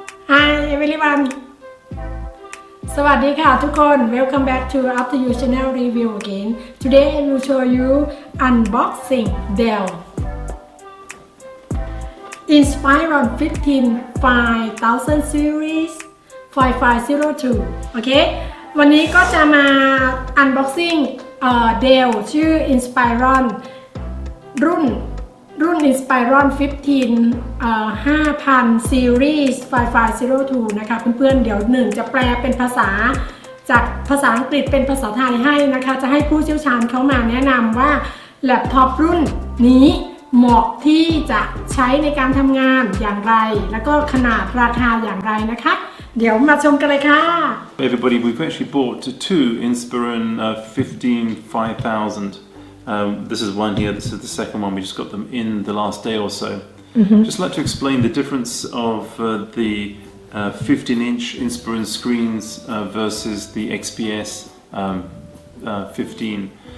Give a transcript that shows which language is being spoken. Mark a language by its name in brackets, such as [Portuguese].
[English] Hi everyone [Thai] สวัสดีค่ะทุกคน [English] Welcome back to After You Channel Review again. Today I will show you unboxing Dell Inspiron 15 5000 series 5502 [Thai] โอเควันนี้ก็จะมา unboxing Dell ชื่อ Inspiron รุ่น Inspiron 50 Series 5502 นะคะเพื่อนๆเดี๋ยวหนึ่งจะแปลเป็นภาษา จากภาษาอังกฤษเป็นภาษาไทยให้นะคะจะให้ผู้เชี่ยวชาญเขามาแนะนำว่าแล็ปท็อปรุ่นนี้เหมาะที่จะใช้ในการทำงานอย่างไรแล้วก็ขนาดราคาอย่างไรนะคะเดี๋ยวมาชมกันเลยค่ะ [English] Everybody, we've actually bought two Inspiron 5000. This is one here, this is the second one. We just got them in the last day or so. Just like to explain the difference of the 15-inch Inspiron screens versus the XPS 15.